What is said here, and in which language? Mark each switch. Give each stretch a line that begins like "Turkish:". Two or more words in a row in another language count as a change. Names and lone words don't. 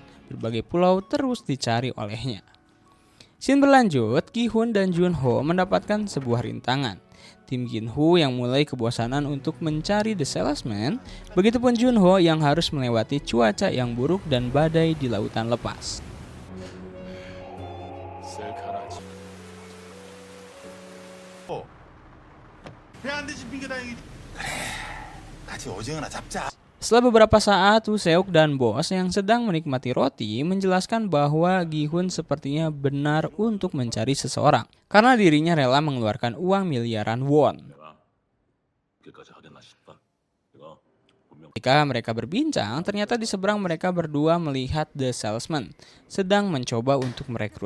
Indonesian: Berbagai pulau terus dicari olehnya. Scene berlanjut, Gi-hun dan Junho mendapatkan sebuah rintangan. Tim Gin-ho yang mulai kebosanan untuk mencari The Salesman, begitupun Junho yang harus melewati cuaca yang buruk dan badai di lautan lepas.
Korean: 배 안 되지 같이 오징어나 잡자.
Indonesian: Setelah beberapa saat, Woo Seok dan bos yang sedang menikmati roti menjelaskan bahwa Gi-hun sepertinya benar untuk mencari seseorang karena dirinya rela mengeluarkan uang miliaran won. Ketika mereka berbincang, ternyata di seberang mereka berdua melihat The Salesman sedang mencoba untuk merekrut.